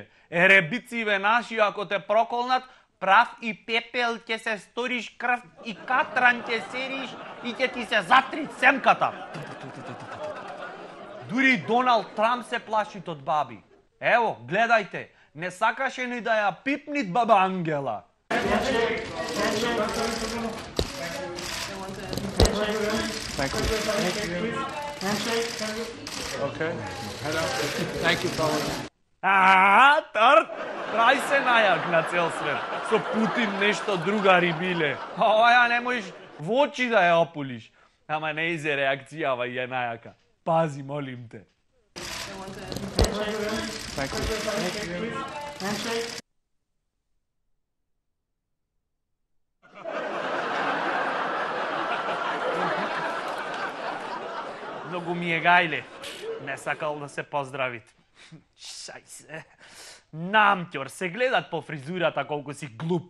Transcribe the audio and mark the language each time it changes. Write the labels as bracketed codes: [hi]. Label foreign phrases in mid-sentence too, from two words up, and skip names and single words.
[mk] Еребициве наши, ако те проколнат, прав и пепел ќе се сториш, крв и катран ќе сериш и ќе ти се затри семката. Дури Доналд Трамп се плаши од баби. Ево, гледајте, не сакаше ни да ја пипнит баба Ангела. [en] Thank you. Okay. Thank you, fellas. [mk] Тарт! Прај се најак на цел свет. Со Путин нешто другари биле. Ова ја не можеш во очи да ја опулиш. Ама не изе реакцијава и е најака. Пази, молим те. [en] Thank you. [mk] Многу ми е гајле. Не сакал да се поздравит. Шај се. Намтјор, се гледат по фризурата колку си глуп.